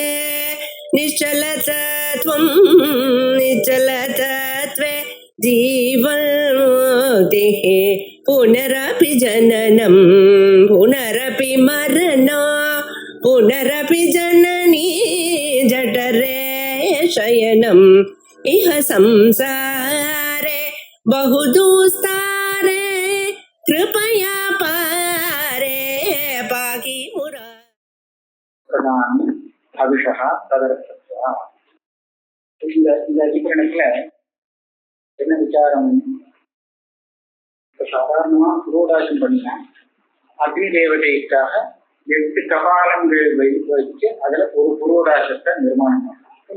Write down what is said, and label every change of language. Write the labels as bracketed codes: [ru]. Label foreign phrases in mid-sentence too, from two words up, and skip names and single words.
[sa] निश्चलतत्वं निश्चलतत्वे जीवन्मुक्तिः पुनरपि जननं पुनरपि मरणं पुनरपि जननी जठरे शयनम् इह संसारे बहुदुस्तारे कृपया पारे पाहि मुरा अभिषा तदर्था. [ta] இந்த அதிகரணத்துல என்ன விசாரம்? சாதாரணமா புரோடாசம் பண்ணினா அக்னி தேவதைக்காக 8 கபாலங்கள் வச்சு அதுல ஒரு புரோடாசத்தை நிர்மாணம் பண்ணலாம்.